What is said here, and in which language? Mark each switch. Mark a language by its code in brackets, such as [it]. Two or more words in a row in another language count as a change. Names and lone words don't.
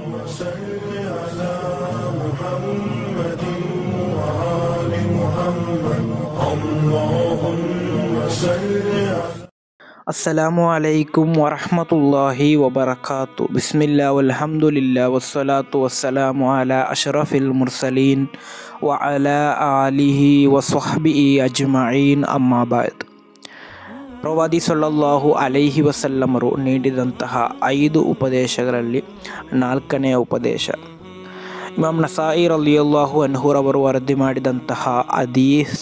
[ar] صل على محمد وآل محمد اللهم صل على السلام عليكم ورحمة الله وبركاته. بسم الله والحمد لله والصلاة والسلام على أشرف المرسلين وعلى آله وصحبه أجمعين أما بعد. [kn] ಪ್ರವಾದಿ [ar] صلى الله عليه وسلم [kn] ನೀಡಿದಂತಹ 5 ಉಪದೇಶಗಳಲ್ಲಿ 4ನೇ ಉಪದೇಶ ಇಮಾಮ್ ನಸಾಯಿ [ar] رضي الله عنه [kn] ವರದಿ ಮಾಡಿದಂತಹ ಹದೀಸ್.